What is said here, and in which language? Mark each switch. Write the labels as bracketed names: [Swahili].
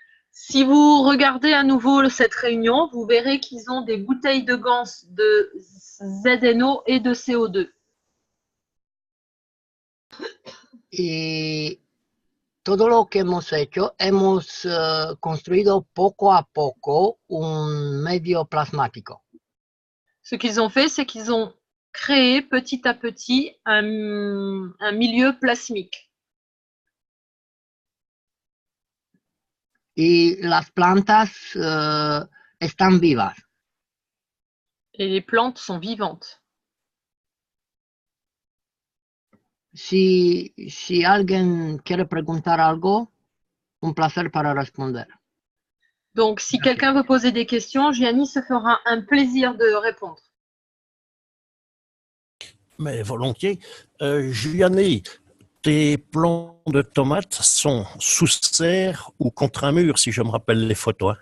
[French] Si vous regardez à nouveau cette réunion, vous verrez qu'ils ont des bouteilles de gants de ZNO et de CO2. [Spanish] Y todo lo que hemos hecho, hemos construido poco a poco un medio plasmático. [French] Ce qu'ils ont fait, c'est qu'ils ont créé petit à petit un milieu plasmique. [Spanish] Y las plantas están vivas. [French] Et les plantes sont vivantes. [Spanish] si alguien quiere preguntar algo, un placer para responder. [French] Donc, si quelqu'un veut poser des questions, Gianni se fera un plaisir de répondre. Mais volontiers. Gianni, tes plants de tomates sont sous serre ou contre un mur, si je me rappelle les photos. Hein.